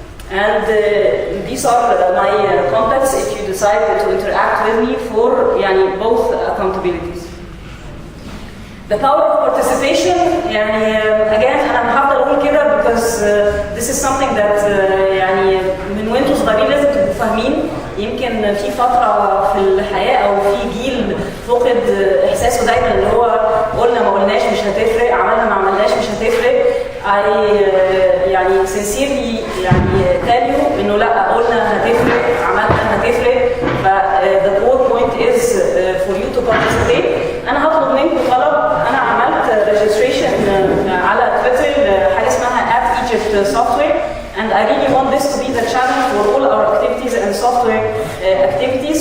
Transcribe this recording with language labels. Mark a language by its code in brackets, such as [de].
[en] And these are my contacts if you decide to interact with me for both accountabilities. The power of participation, again [ar] أنا هفضل أقول كده [en] because this is something that [ar] من وانتوا صغيرين لازم تبقوا فاهمين. يمكن في فترة في الحياة أو في جيل فقد إحساسه دايما اللي هو قلنا ما قلناش مش هتفرق، عملنا ما عملناش مش هتفرق. [en] I sincerely tell you [ar] إنه لا، قلنا هتفرق، عملنا هتفرق. [en] the core point is for you to participate. [ar] أنا هطلب منكم طلب. أنا عملت [en] registration [ar] على تويتر حاجة اسمها [en] @EgyptSoftware, and I really want this to be the channel for all our activities and software activities.